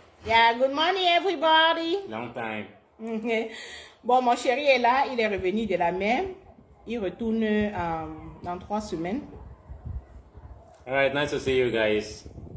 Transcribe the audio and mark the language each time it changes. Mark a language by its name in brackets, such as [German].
[English] Yeah, good morning everybody. Long time. [French] Bon, mon chéri est là, il est revenu de la mer. Il retourne dans 3 semaines. [English] All right, nice to see you guys.